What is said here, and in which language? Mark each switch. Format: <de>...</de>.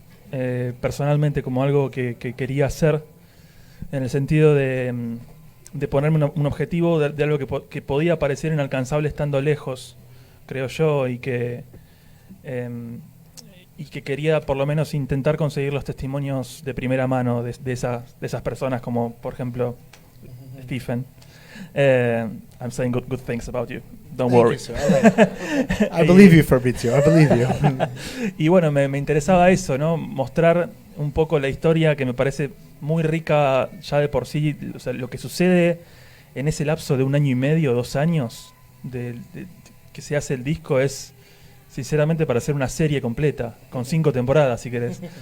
<es>Personalmente, como algo que quería hacer, en el sentido de ponerme un objetivo de algo que podía parecer inalcanzable estando lejos, creo yo, y que quería por lo menos intentar conseguir los testimonios de primera mano de esas personas, como por ejemplo Stephen.</es> <en>I'm saying good things about you. Don't worry. I believe you, Fabrizio. I believe you.</en> <es>Y bueno, me interesaba eso, ¿no? Mostrar un poco la historia, que me parece muy rica ya de por sí. O sea, lo que sucede en ese lapso de 1 año y medio, 2 años, que se hace el disco, es sinceramente para hacer una serie completa, con 5 temporadas, si querés.</es>